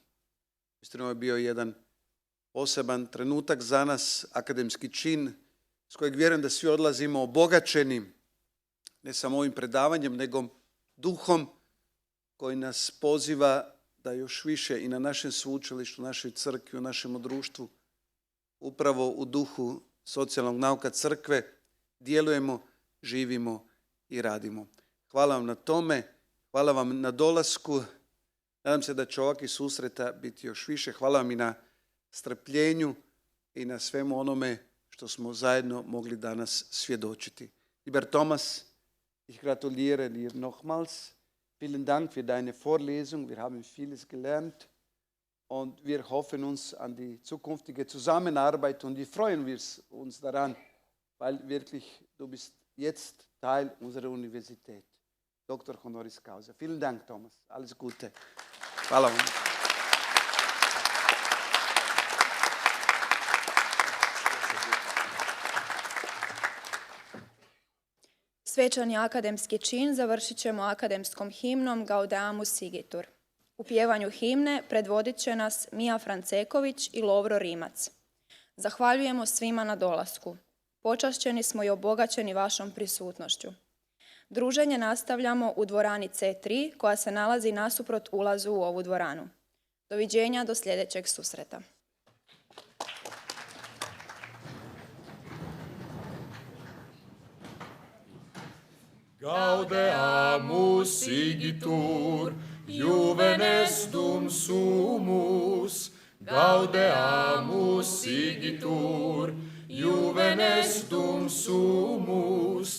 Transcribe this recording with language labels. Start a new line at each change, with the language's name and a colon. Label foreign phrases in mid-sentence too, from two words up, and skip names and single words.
Croatian: Istina je bio jedan poseban trenutak za nas, akademski čin s kojeg vjerujem da svi odlazimo obogaćeni ne samo ovim predavanjem, nego duhom koji nas poziva da još više i na našem sveučilištu, našoj crkvi, u našem društvu, upravo u duhu socijalnog nauka crkve, djelujemo, živimo i radimo. Hvala vam na tome, hvala vam na dolasku. Nadam se da će ovakvih susreta biti još više. Hvala vam i na strpljenju i na svemu onome što smo zajedno mogli danas svjedočiti.
German: Lieber Thomas, ich gratuliere dir nochmals. Vielen Dank für deine Vorlesung. Wir haben vieles gelernt und wir hoffen uns an die zukünftige Zusammenarbeit und wir freuen uns daran, weil wirklich du bist jetzt Teil unserer Universität. Doktor
Latin: honoris causa.
German: Vielen Dank, Thomas. Alles Gute.
Croatian: Hvala vam. Svečani akademski čin završit ćemo akademskom himnom Gaudeamus Sigitur. U pjevanju himne predvodit će nas Mija Franceković i Lovro Rimac. Zahvaljujemo svima na dolasku. Počašćeni smo i obogaćeni vašom prisutnošću. Druženje nastavljamo u dvorani C3 koja se nalazi nasuprot ulazu u ovu dvoranu. Doviđenja do sljedećeg susreta.
Latin: Gaudeamus Sigitur, Juvenes dum sumus. Gaudeamus Sigitur, Juvenes dum sumus.